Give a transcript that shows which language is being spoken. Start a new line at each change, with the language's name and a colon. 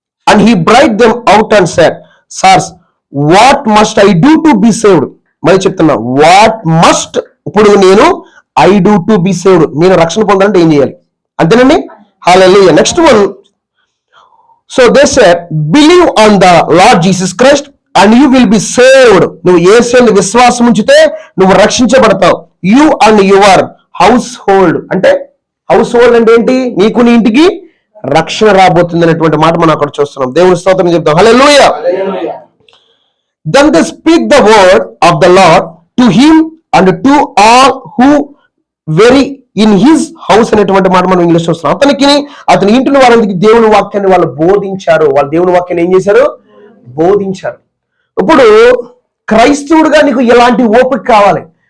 English: And he brought them out and said, sirs what must I do to be saved.
Telugu: మరి చెప్తున్నా,
English: what must,
Telugu: ఇప్పుడు నేను
English: I do to be saved,
Telugu: నేను రక్షణ పొందాలంటే ఏం చేయాలి? అంతేనండి. హల్లెలూయా.
English: Next one. So they said, believe on the Lord Jesus Christ and you will be saved.
Telugu: నువ్వు యేసుని విశ్వాసం ఉంచితే నువ్వు రక్షించబడతావు.
English: You and your household.
Telugu: అంటే హౌస్ హోల్డ్ అంటే ఏంటి? నీకు నీ ఇంటికి రక్షణ రాబోతుంది అనేటువంటి మాట మనం అక్కడ చూస్తున్నాం. దేవుని స్తోత్రం చెప్తాం. హల్లెలూయా.
English: Then they speak the word of the Lord to him and to all who very in his house
Telugu: అనేటువంటి మాట మనం ఇంగ్లీష్ చూస్తున్నాం. అతని ఇంటిని వారందరికీ దేవుని వాక్యాన్ని వాళ్ళు బోధించారు. వాళ్ళు దేవుని వాక్యాన్ని ఏం చేశారు? బోధించారు. ఇప్పుడు క్రైస్తవుడిగా నీకు ఎలాంటి ఓపిక కావాలి?